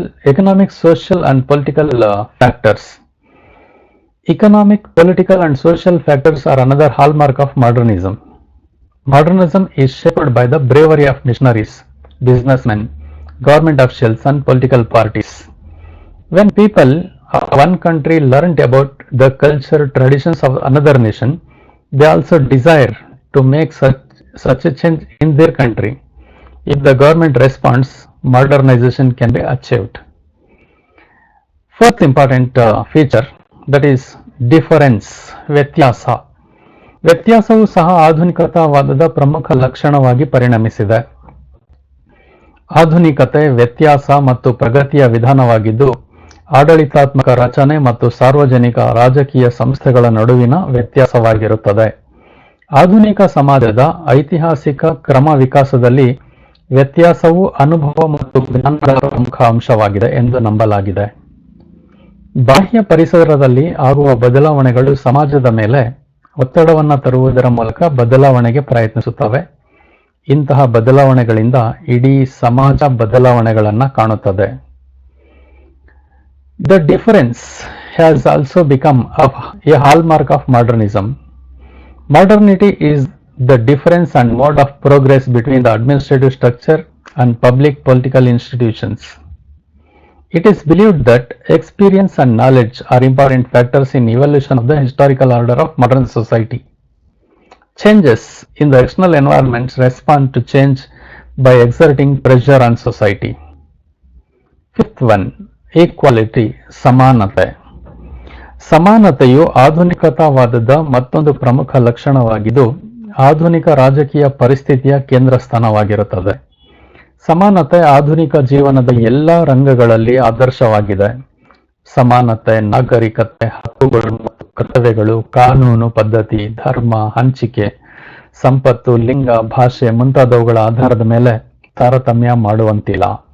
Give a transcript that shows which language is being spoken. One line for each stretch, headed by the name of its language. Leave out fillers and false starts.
English: Economic, social and political factors. Economic, political and social factors are another hallmark of modernism. Modernism is shaped by the bravery of missionaries, businessmen, government officials and political parties. When people of one country learned about the culture, traditions of another nation, they also desire to make such a change in their country. If the government responds, modernization can be achieved. Fourth important feature, that is difference, ವ್ಯತ್ಯಾಸ.
Kannada: ವ್ಯತ್ಯಾಸವು ಸಹ ಆಧುನಿಕತಾವಾದದ ಪ್ರಮುಖ ಲಕ್ಷಣವಾಗಿ ಪರಿಣಮಿಸಿದೆ. ಆಧುನಿಕತೆ ವ್ಯತ್ಯಾಸ ಮತ್ತು ಪ್ರಗತಿಯ ವಿಧಾನವಾಗಿದ್ದು, ಆಡಳಿತಾತ್ಮಕ ರಚನೆ ಮತ್ತು ಸಾರ್ವಜನಿಕ ರಾಜಕೀಯ ಸಂಸ್ಥೆಗಳ ನಡುವಿನ ವ್ಯತ್ಯಾಸವಾಗಿರುತ್ತದೆ. ಆಧುನಿಕ ಸಮಾಜದ ಐತಿಹಾಸಿಕ ಕ್ರಮ ವಿಕಾಸದಲ್ಲಿ ವ್ಯತ್ಯಾಸವು ಅನುಭವ ಮತ್ತು ಜ್ಞಾನದ ಪ್ರಮುಖ ಅಂಶವಾಗಿದೆ ಎಂದು ನಂಬಲಾಗಿದೆ. ಬಾಹ್ಯ ಪರಿಸರದಲ್ಲಿ ಆಗುವ ಬದಲಾವಣೆಗಳು ಸಮಾಜದ ಮೇಲೆ ಒತ್ತಡವನ್ನು ತರುವುದರ ಮೂಲಕ ಬದಲಾವಣೆಗೆ ಪ್ರಯತ್ನಿಸುತ್ತವೆ. ಇಂತಹ ಬದಲಾವಣೆಗಳಿಂದ ಇಡೀ ಸಮಾಜ ಬದಲಾವಣೆಗಳನ್ನು ಕಾಣುತ್ತದೆ.
English: The difference has also become a hallmark of modernism. Modernity is the difference and mode of progress between the administrative structure and public political institutions. It is believed that experience and knowledge are important factors in evolution of the historical order of modern society. Changes in the external environments respond to change by exerting pressure on society. Fifth one, equality, ಸಮಾನತೆ.
Kannada: ಸಮಾನತೆಯು ಆಧುನಿಕತಾವಾದದ ಮತ್ತೊಂದು ಪ್ರಮುಖ ಲಕ್ಷಣವಾಗಿದ್ದು, ಆಧುನಿಕ ರಾಜಕೀಯ ಪರಿಸ್ಥಿತಿಯ ಕೇಂದ್ರ ಸ್ಥಾನವಾಗಿರುತ್ತದೆ. ಸಮಾನತೆ ಆಧುನಿಕ ಜೀವನದ ಎಲ್ಲ ರಂಗಗಳಲ್ಲಿ ಆದರ್ಶವಾಗಿದೆ. ಸಮಾನತೆ, ನಾಗರಿಕತೆ, ಹಕ್ಕುಗಳು ಮತ್ತು ಕರ್ತವ್ಯಗಳು, ಕಾನೂನು ಪದ್ಧತಿ, ಧರ್ಮ, ಹಂಚಿಕೆ, ಸಂಪತ್ತು, ಲಿಂಗ, ಭಾಷೆ ಮುಂತಾದವುಗಳ ಆಧಾರದ ಮೇಲೆ ತಾರತಮ್ಯ ಮಾಡುವಂತಿಲ್ಲ.